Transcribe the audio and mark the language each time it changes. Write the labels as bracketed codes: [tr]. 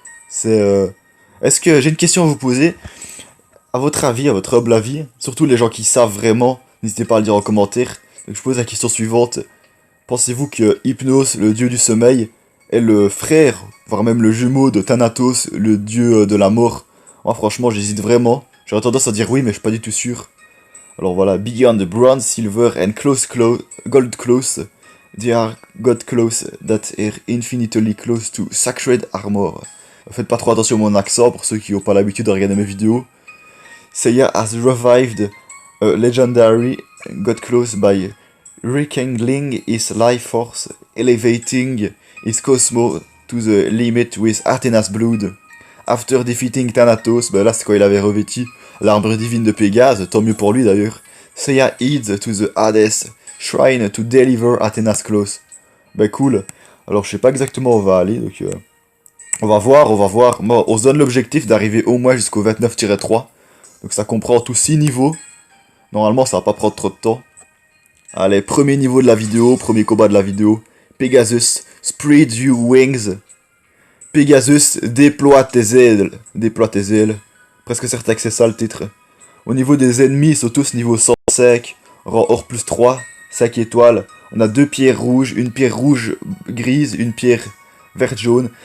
[fr] C'est Est-ce que j'ai une question à vous poser? À votre avis, à votre humble avis, surtout les gens qui savent vraiment, n'hésitez pas à le dire en commentaire. Donc je pose la question suivante. Pensez-vous que Hypnos, le dieu du sommeil, est le frère, voire même le jumeau de Thanatos, le dieu de la mort? Moi franchement j'hésite vraiment. J'aurais tendance à dire oui, mais je suis pas du tout sûr. Alors voilà, [en] beyond the bronze, silver and gold close, there are god close that are infinitely close to sacred armor. [fr] Faites pas trop attention à mon accent pour ceux qui n'ont pas l'habitude de regarder mes vidéos. [en] Seiya has revived a legendary god close by rekindling his life force, elevating his cosmos to the limit with Athena's blood. After defeating Thanatos, [fr] ben là c'est quand il avait revêtu l'armure divine de Pégase, tant mieux pour lui d'ailleurs. [en] Seiya heads to the Hades shrine to deliver Athena's close. [fr] Ben cool. Alors je sais pas exactement où on va aller, donc on va voir. Moi, on se donne l'objectif d'arriver au moins jusqu'au 29-3. Donc ça comprend tous 6 niveaux. Normalement ça va pas prendre trop de temps. Allez, premier niveau de la vidéo, premier combat de la vidéo. [en] Pegasus, spread your wings. [fr] Pegasus, déploie tes ailes. Déploie tes ailes. Presque certain que c'est ça le titre. Au niveau des ennemis, ils sont tous niveau 105. Rang or plus 3, 5 étoiles. On a 2 pierres rouges, une pierre rouge grise, une pierre verte jaune.